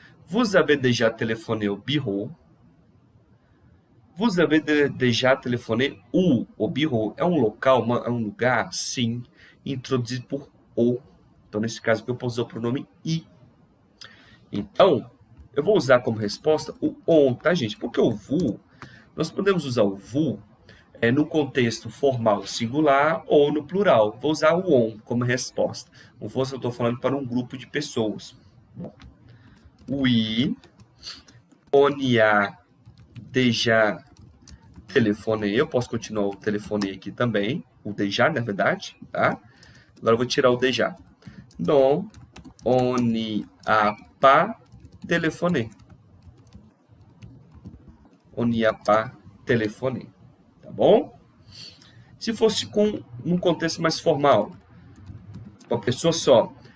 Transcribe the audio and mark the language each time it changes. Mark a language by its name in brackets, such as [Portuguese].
[French] Vous avez déjà téléphoné au bureau. Vous avez déjà téléphoné où? [Portuguese] O bureau é um local, é um lugar, sim, introduzido por o. Então, nesse caso aqui, eu posso usar o pronome i. Então, eu vou usar como resposta o on, tá, gente? Porque o vous, nós podemos usar o vous no contexto formal singular ou no plural. Vou usar o on como resposta. Como fosse eu estou falando para um grupo de pessoas. Bom, [French] oui, on y a déjà téléphoné. [Portuguese] Eu posso continuar o telefone aqui também. O déjà, na verdade, tá? Agora eu vou tirar o déjà. [French] Non, on n'y a pas téléphoné. On n'y a pas téléphoné. [Portuguese] Tá bom? Se fosse num contexto mais formal, Uma pessoa só.